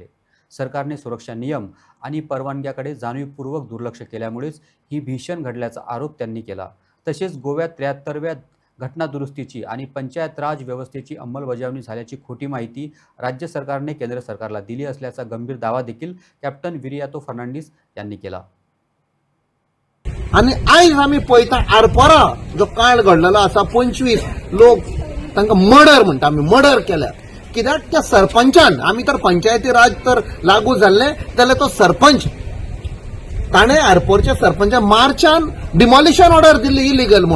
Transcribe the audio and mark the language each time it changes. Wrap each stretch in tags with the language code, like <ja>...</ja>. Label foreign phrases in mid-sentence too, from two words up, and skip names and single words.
<mr>सरकारने सुरक्षा नियम आणि परवानग्याकडे जाणीवपूर्वक दुर्लक्ष केल्यामुळेच ही भीषण घडल्याचा आरोप त्यांनी केला. तसेच गोव्यात 73व्या घटना दुरुस्तीची आणि पंचायत राज व्यवस्थेची अंमलबजावणी झाल्याची खोटी माहिती राज्य सरकारने केंद्र सरकारला दिली असल्याचा गंभीर दावा देखील कॅप्टन विरियातो फर्नांडिस यांनी केला.</mr> <kok>आणि आयज आमी पळयता आरपोरा जो काळ घडलेलो आसा 25 लोक तांकां मर्डर म्हणटा आमी मर्डर केल्या. कित्याक त्या सरपंचान आमी तर पंचायती राज तर लागू जाल्ले जाल्यार तो सरपंच ताणें आरपोरच्या सरपंचान मार्चान</kok> <en>demolition order</en> <kok>दिल्ली इलिगल म्हूण.</kok>